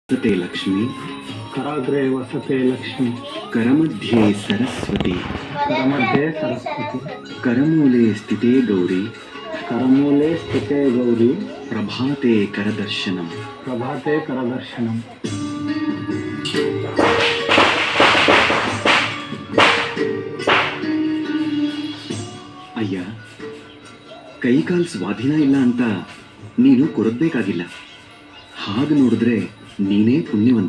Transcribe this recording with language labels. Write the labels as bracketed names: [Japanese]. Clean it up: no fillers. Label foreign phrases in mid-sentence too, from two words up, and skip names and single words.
[Sanskrit] वसते लक्ष्मी कराग्रे वसते लक्ष्मी करमध्ये सरस्वती करमध्ये सरस्वती करमूले स्थिते गौरी करमूले स्थिते गौरी प्रभाते करदर्शनम. प्रभाते करदर्शनम. [Kannada] ಅಯ್ಯ, ಕೈಕಾಲು ಸ್ವಾಧೀನ ಇಲ್ಲ ಅಂತ ನೀನು ಕೊರಗಬೇಕಾಗಿಲ್ಲ. ಹಾಗೆ ನೋಡಿದ್ರೆ ನೀನೇ ಪುಣ್ಯವಂತ.